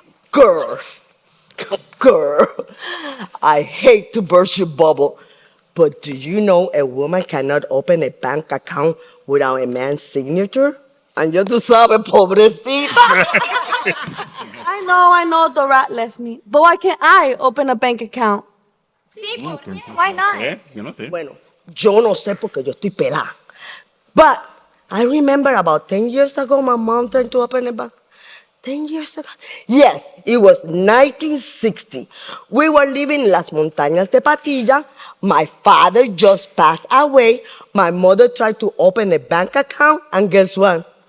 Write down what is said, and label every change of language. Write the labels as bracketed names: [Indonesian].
[English] Girl, girl, I hate to burst your bubble, but do you know a woman cannot open a bank account without a man's signature? And you [Spanish] tú sabes, pobrecita. [English] I know the rat left me. But why can't I open a bank account? [Spanish] Sí, [English] why not? [Spanish] Yo no sé. Bueno, yo no sé porque yo estoy pelada. [English] But I remember about 10 years ago, my mom tried to open a bank. 10 years ago? Yes, it was 1960. We were living in Las Montañas de Patilla. My father just passed away. My mother tried to open a bank account, and guess what?